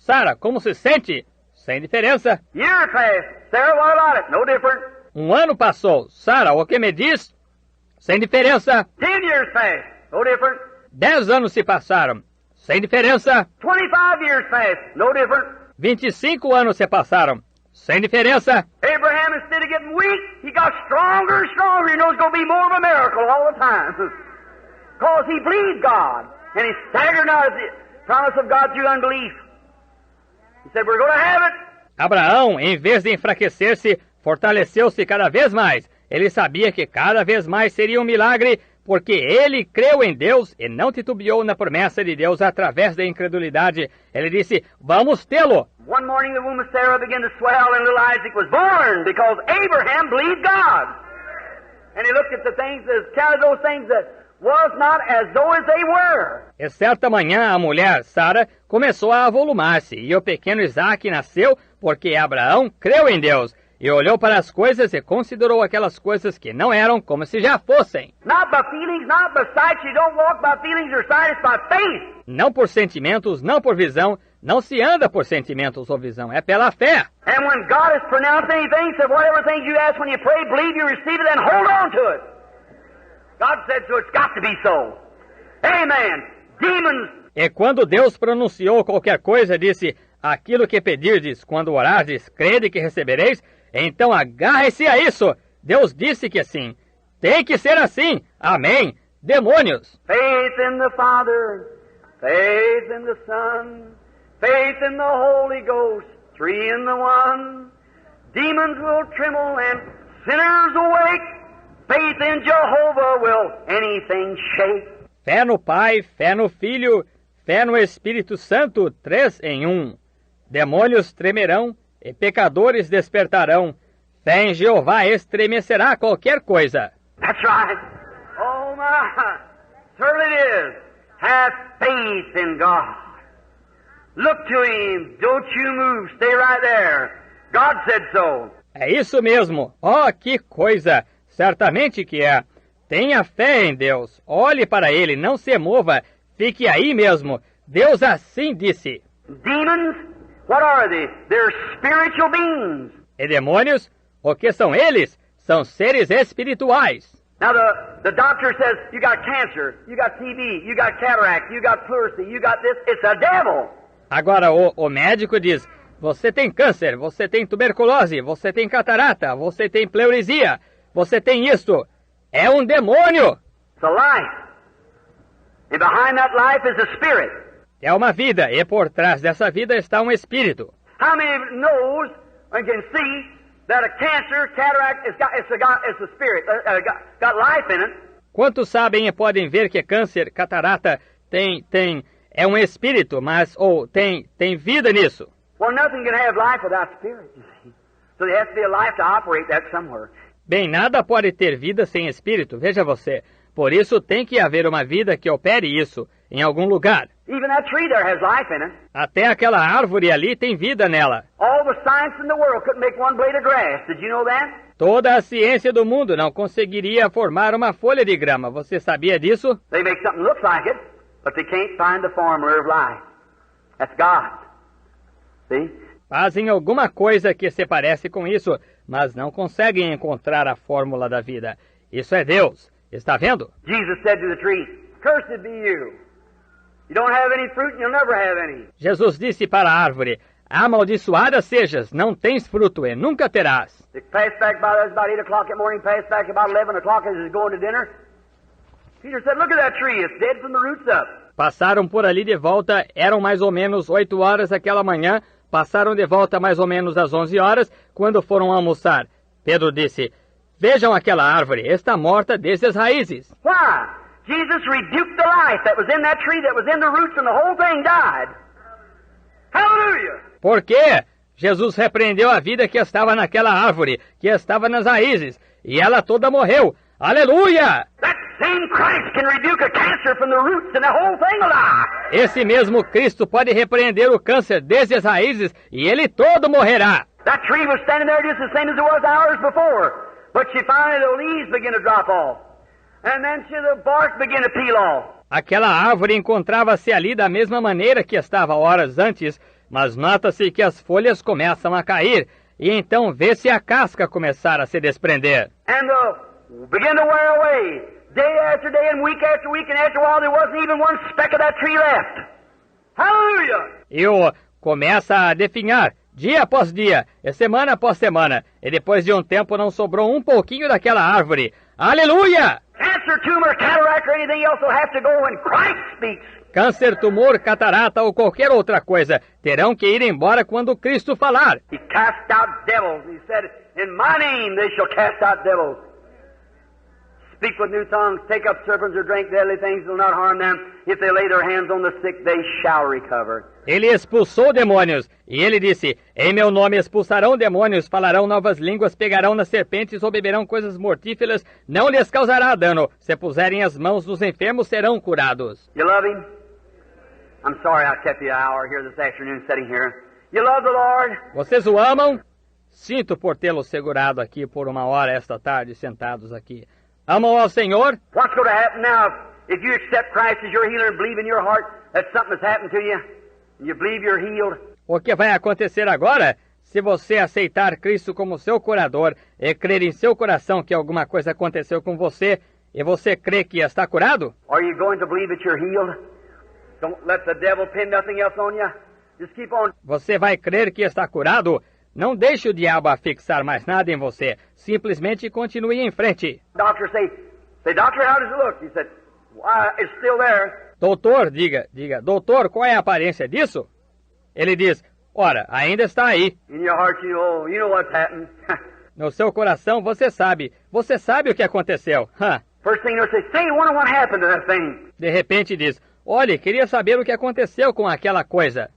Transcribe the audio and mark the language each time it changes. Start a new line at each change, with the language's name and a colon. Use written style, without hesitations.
Portuguese: Sara, como se sente? Sem diferença.
English: Year passed. Sarah, what about it? No different.
Portuguese: Um ano passou. Sara, o que me diz? Sem diferença.
English: 10 years passed. No different.
Portuguese: 10 anos se passaram. Sem diferença.
English: 25 years passed. No different.
Portuguese: 25 anos se passaram. Sem diferença.
English: Abraham, instead of getting weak, he got stronger and stronger. He knows it's going to be more of a miracle all the time. Because he believed God. And he staggered not at the promise of God through unbelief. He said, we're going to have it.
Portuguese: Abraão, em vez de enfraquecer-se, fortaleceu-se cada vez mais. Ele sabia que cada vez mais seria um milagre, porque ele creu em Deus e não titubeou na promessa de Deus através da incredulidade. Ele disse, vamos tê-lo.
English: One morning the womb of Sarah began to swell and little Isaac was born because Abraham believed God. And he looked at the things, counted those things that was not as though as they were.
Portuguese: E certa manhã a mulher, Sara, começou a avolumar-se e o pequeno Isaac nasceu porque Abraão creu em Deus. E olhou para as coisas e considerou aquelas coisas que não eram como se já fossem.
English: Not by feelings, not by sight. You don't walk by feelings or sight, it's by faith.
Portuguese: Não por sentimentos, não por visão. Não se anda por sentimentos ou visão, é pela fé.
English: And when God has pronounced anything, said whatever things you ask when you pray, believe you receive it, then hold on to it. God said so, it's got to be so. Amen. Demons.
Portuguese: E quando Deus pronunciou qualquer coisa, disse, aquilo que pedirdes, quando orardes, crede que recebereis, então agarre-se a isso. Deus disse que sim. Tem que ser assim. Amém. Demônios.
English: Faith in the Father, faith in the Son, faith in the Holy Ghost, three in the one. Demons will tremble and sinners awake. Faith in Jehovah will anything shake.
Portuguese: Fé no Pai, fé no Filho, fé no Espírito Santo, 3 em 1. Demônios tremerão e pecadores despertarão. Fé em Jeová estremecerá qualquer coisa.
English: That's right. Oh my, certainly it is. Have faith in God. Look to Him. Don't you move. Stay right there. God said so.
Portuguese: É isso mesmo. Oh, que coisa. Certamente que é. Tenha fé em Deus. Olhe para Ele. Não se mova. Fique aí mesmo. Deus assim disse.
English: Demons, what are they? They're spiritual beings.
Portuguese: E demônios? O que são eles? São seres espirituais.
English: Now the doctor says, you got cancer, you got TB, you got cataract, you got pleurisy, you got this. It's a devil.
Portuguese: Agora o médico diz, você tem câncer, você tem tuberculose, você tem catarata, você tem pleurisia, você tem isto. É um demônio.
English: It's a life. And behind that life is a spirit.
Portuguese: É uma vida, e por trás dessa vida está um espírito.
English: How many knows and can see that a cancer, cataract, it's a spirit, got life in it?
Portuguese: Quantos sabem e podem ver que câncer, catarata é um espírito, mas tem vida nisso?
English: Well, nothing can have life without spirit, you see. So there has to be a life to operate that somewhere.
Portuguese: Bem, nada pode ter vida sem espírito, veja você. Por isso tem que haver uma vida que opere isso, em algum lugar.
English: Even that tree there has life in it.
Portuguese: Até aquela árvore ali tem vida nela.
English: All the science in the world couldn't make one blade of grass. Did you know that?
Portuguese: Toda a ciência do mundo não conseguiria formar uma folha de grama. Você sabia disso?
English: They make something look like it, but they can't find the formula of life. That's God. See?
Portuguese: Fazem alguma coisa que se parece com isso, mas não conseguem encontrar a fórmula da vida. Isso é Deus. Está vendo?
English: Jesus said to the tree, "Cursed be you. You don't have any fruit and you'll never have any."
Portuguese: Jesus disse para a árvore, amaldiçoada sejas, não tens fruto e nunca terás.
English: They passed back by, it was about 8 o'clock in the morning, passed back about 11 o'clock as he was going to dinner. Peter said, "Look at that tree, it's dead from the roots up."
Portuguese: Passaram por ali de volta, eram mais ou menos 8 horas aquela manhã, passaram de volta mais ou menos às 11 horas, quando foram almoçar. Pedro disse, vejam aquela árvore, está morta desde as raízes.
English: Why? Jesus rebuked the life that was in that tree, that was in the roots, and the whole thing died. Hallelujah!
Portuguese: Por quê? Jesus repreendeu a vida que estava naquela árvore, que estava nas raízes, e ela toda morreu. Aleluia!
English: That same Christ can rebuke a cancer from the roots and the whole thing alive.
Portuguese: Esse mesmo Cristo pode repreender o câncer desde as raízes, e ele todo morrerá.
English: That tree was standing there just the same as it was hours before, but she finally, the leaves began to drop off, and then the bark began to peel off.
Portuguese: Aquela árvore encontrava-se ali da mesma maneira que estava horas antes, mas nota-se que as folhas começam a cair, e então vê-se a casca começar a se desprender.
English: And begin to wear away, day after day and week, and after a while there wasn't even one speck of that tree left. Hallelujah!
Portuguese: E começa a definhar, dia após dia, e semana após semana, e depois de um tempo não sobrou um pouquinho daquela árvore. Aleluia!
English: Cancer, tumor, cataract, or anything else will have to go when Christ speaks.
Portuguese: Câncer, tumor, catarata ou qualquer outra coisa terão que ir embora quando Cristo falar.
English: He cast out devils. He said, "In my name they shall cast out devils. Speak with new tongues, take up serpents or drink deadly things, will not harm them. If they lay their hands on the sick, they shall recover."
Portuguese: Ele expulsou demônios, e ele disse, em meu nome expulsarão demônios, falarão novas línguas, pegarão nas serpentes ou beberão coisas mortíferas, não lhes causará dano. Se puserem as mãos nos enfermos, serão curados.
English: You love Him? I'm sorry I kept you an hour here this afternoon sitting here. You love the Lord?
Portuguese: Vocês o amam? Sinto por tê-lo segurado aqui por uma hora esta tarde, sentados aqui. Amam ao Senhor?
English: What's going to happen now if you accept Christ as your healer and believe in your heart that something has happened to you and you believe you're healed?
Portuguese: O que vai acontecer agora? Se você aceitar Cristo como seu curador e crer em seu coração que alguma coisa aconteceu com você e você crê que está curado?
English: Are you going to believe that you're healed? Don't let the devil pin nothing else on you. Just keep on.
Portuguese: Você vai crer que está curado? Não deixe o diabo afixar mais nada em você. Simplesmente continue em frente.
English: Doctor say, "Doctor, how does it look?" He said, "It's still there."
Portuguese: Doutor, diga, doutor, qual é a aparência disso? Ele diz, ora, ainda está aí.
English: In your heart, you know what's happened.
Portuguese: No seu coração, você sabe o que aconteceu.
English: First thing you'll say, wonder what happened to that thing.
Portuguese: De repente diz, olhe, queria saber o que aconteceu com aquela coisa.